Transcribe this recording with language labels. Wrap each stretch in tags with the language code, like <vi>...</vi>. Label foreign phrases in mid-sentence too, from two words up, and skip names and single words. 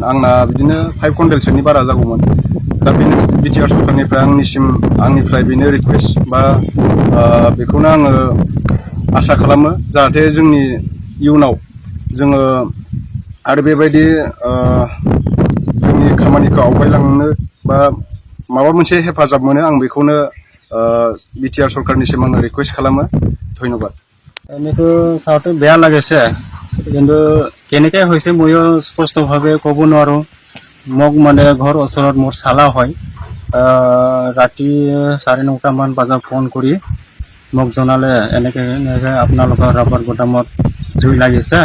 <brx>आंना बिदिनो 5 कुइन्टेलसोनि बारा जागौमोन। दा बेनो बिटिआर सरखारनिफ्राय आंनिफ्राय बेनो रिकुवेस्ट बा बेखौनो आङो आसा खालामो, जाहाथे जोंनि इयुनाव जोङो आरो बेबायदि जोंनि खामानिखौ आवगायलांनो बा माबा मोनसे हेफाजाब मोनो, आं बेखौनो বিটিআর সরকারনিसिम आङो रिकुवेस्ट খালামো।</brx> <as>ধন্যবাদ। এনেতো চাওঁতে বেয়া লাগিছে, কিন্তু কেনেকৈ হৈছে ময়ো স্পষ্টভাৱে ক'ব নোৱাৰোঁ। মোক মানে ঘৰ ওচৰত মোৰ চালা হয়, ৰাতি 9:30মান বজাত ফোন কৰি মোক জনালে এনেকৈ আপোনালোকৰ ৰাবাৰ গুদামত জুই লাগিছে।</as>